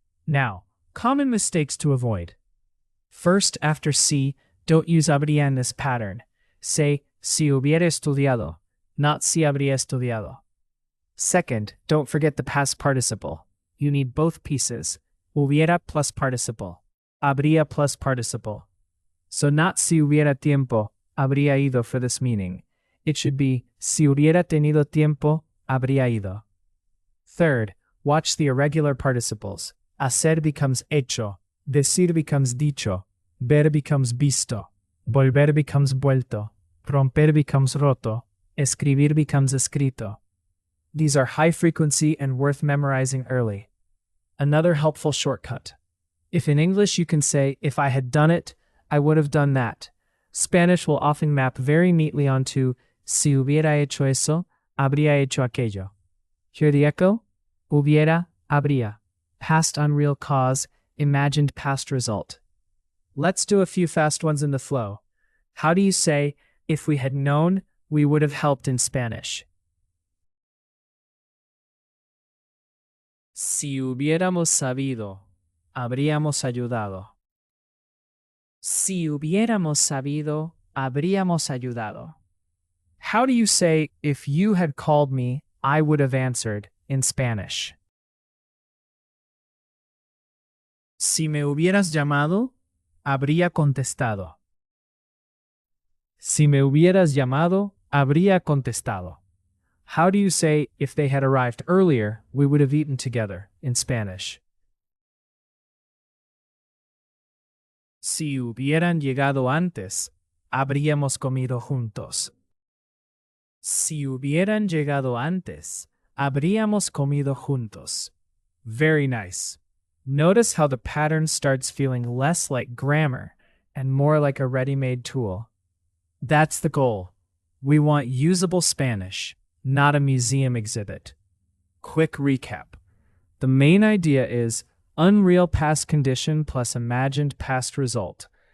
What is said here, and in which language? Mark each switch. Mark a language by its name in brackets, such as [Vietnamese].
[English] Now, common mistakes to avoid. First, after si, don't use habría in this pattern. Say, [Spanish] si hubiera estudiado, [English] not [Spanish] si habría estudiado. [English] Second, don't forget the past participle. You need both pieces. Hubiera plus participle. Habría plus participle. So not [Spanish] si hubiera tiempo, habría ido [English] for this meaning. It should be [Spanish] si hubiera tenido tiempo, habría ido. [English] Third, watch the irregular participles. [Spanish] Hacer becomes hecho. Decir becomes dicho. Ver becomes visto. Volver becomes vuelto. Romper becomes roto. Escribir becomes escrito. [English] These are high frequency and worth memorizing early. Another helpful shortcut. If in English you can say, if I had done it, I would have done that. Spanish will often map very neatly onto [Spanish] si hubiera hecho eso, habría hecho aquello. [English] Hear the echo? [Spanish] Hubiera, habría. [English] Past unreal cause, imagined past result. Let's do a few fast ones in the flow. How do you say, if we had known, we would have helped in Spanish? [Spanish] Si hubiéramos sabido, habríamos ayudado. Si hubiéramos sabido, habríamos ayudado. [English] How do you say, if you had called me, I would have answered, in Spanish? [Spanish] Si me hubieras llamado, habría contestado. Si me hubieras llamado, habría contestado. [English] How do you say, if they had arrived earlier, we would have eaten together, in Spanish? [Spanish] Si hubieran llegado antes, habríamos comido juntos. Si hubieran llegado antes, habríamos comido juntos. [English] Very nice. Notice how the pattern starts feeling less like grammar and more like a ready-made tool. That's the goal. We want usable Spanish, not a museum exhibit. Quick recap. The main idea is unreal past condition plus imagined past result.